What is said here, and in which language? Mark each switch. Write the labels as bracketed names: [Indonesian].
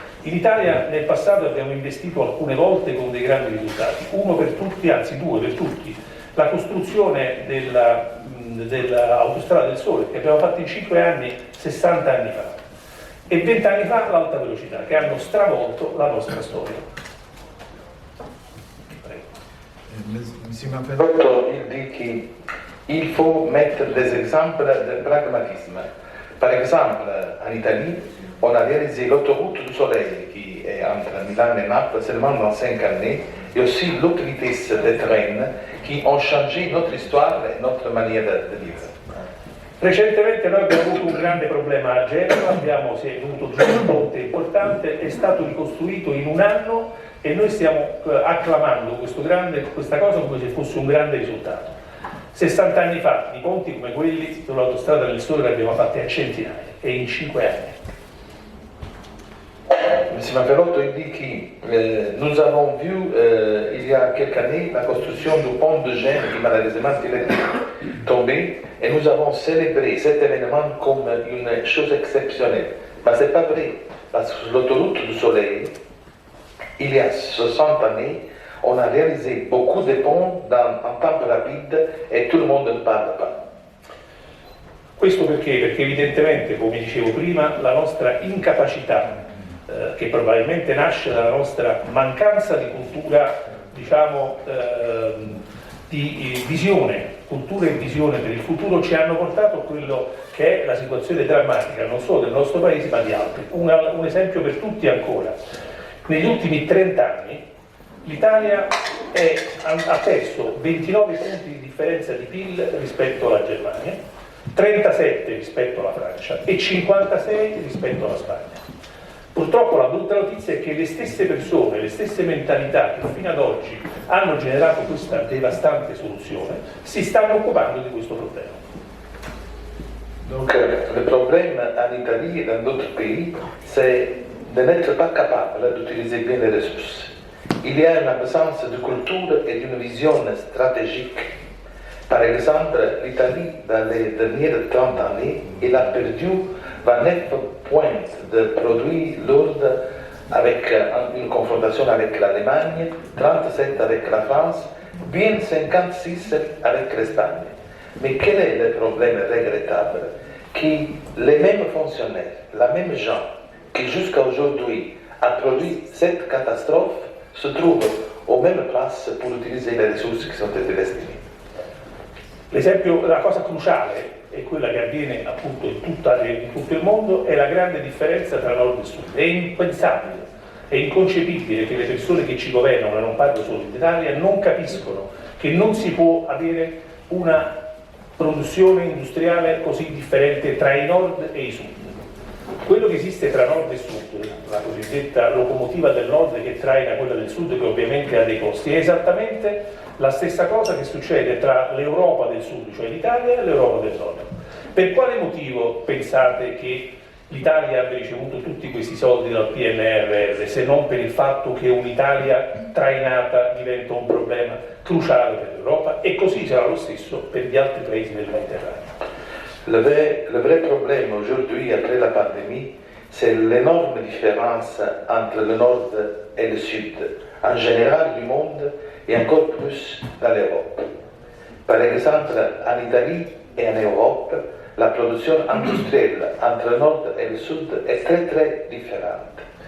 [Italian] In Italia nel passato abbiamo investito alcune volte con dei grandi risultati, uno per tutti, anzi 2 per tutti, la costruzione dell'autostrada del Sole che abbiamo fatto in 5 anni, 60 anni fa, e 20 anni fa l'alta velocità, che hanno stravolto la nostra storia. [French] Monsieur Manfellotto, il dit qu'il faut mettre des exemples de pragmatisme. Par exemple, en Italie, on a réalisé l'autoroute du Soleil qui est entre Milan et Naples seulement dans 5 années, et aussi l'autre vitesse des trains qui ont changé notre histoire et notre manière de vivre. [Italian] Recentemente noi abbiamo avuto un grande problema a Genova, si è venuto giù un ponte importante, è stato ricostruito in 1 anno e noi stiamo acclamando questa cosa come se fosse un grande risultato. 60 anni fa di ponti come quelli sull'autostrada del Sole ne abbiamo fatti a centinaia e in 5 anni. [French] Monsieur Manfellotto, il dit que nous avons vu il y a quelques années la construction du pont de Gênes qui malheureusement est tombé et nous avons célébré cet événement comme une chose exceptionnelle. Mais ce n'est pas vrai, parce que sur l'autoroute du Soleil, il y a 60 années, on a réalisé beaucoup de ponts en temps rapide et tout le monde ne parle pas. [Italian] Questo perché? Perché evidentemente, come dicevo prima, la nostra incapacità che probabilmente nasce dalla nostra mancanza di cultura, diciamo, di visione, cultura e visione per il futuro, ci hanno portato a quello che è la situazione drammatica non solo del nostro paese ma di altri. Un esempio per tutti ancora. Negli ultimi 30 anni l'Italia ha perso 29 punti di differenza di PIL rispetto alla Germania, 37 rispetto alla Francia e 56 rispetto alla Spagna. Purtroppo la brutta notizia è che le stesse persone, le stesse mentalità che fino ad oggi hanno generato questa devastante soluzione si stanno occupando di questo problema. [French] Donc le problème en Italie et dans d'autres pays, c'est de n'être pas capable d'utiliser bien les ressources. Il y a une absence de culture et d'une vision stratégique. Par exemple, l'Italie, dans les dernières 30 années, elle a perdu 29 points de produits lourds avec une confrontation avec l'Allemagne, 37 avec la France, bien 56 avec l'Espagne. Mais quel est le problème regrettable? Que les mêmes fonctionnaires, la même gens qui jusqu'à aujourd'hui a produit cette catastrophe se trouvent aux mêmes places pour utiliser les ressources qui sont été destinées. [Italian] L'esempio, la cosa cruciale è quella che avviene appunto in tutto il mondo, è la grande differenza tra nord e sud. È impensabile, è inconcepibile che le persone che ci governano, e non parlo solo in Italia, non capiscono che non si può avere una produzione industriale così differente tra i nord e i sud. Quello che esiste tra nord e sud, la cosiddetta locomotiva del nord che traina quella del sud, che ovviamente ha dei costi, è esattamente la stessa cosa che succede tra l'Europa del sud, cioè l'Italia, e l'Europa del nord. Per quale motivo pensate che l'Italia abbia ricevuto tutti questi soldi dal PNRR, se non per il fatto che un'Italia trainata diventa un problema cruciale per l'Europa, e così sarà lo stesso per gli altri paesi del Mediterraneo? [French] Le vrai problème aujourd'hui, après la pandémie, c'est l'énorme différence entre le nord et le sud, en général du monde et encore plus dans l'Europe. Par exemple, en Italie et en Europe, la production industrielle entre le nord et le sud est très très différente.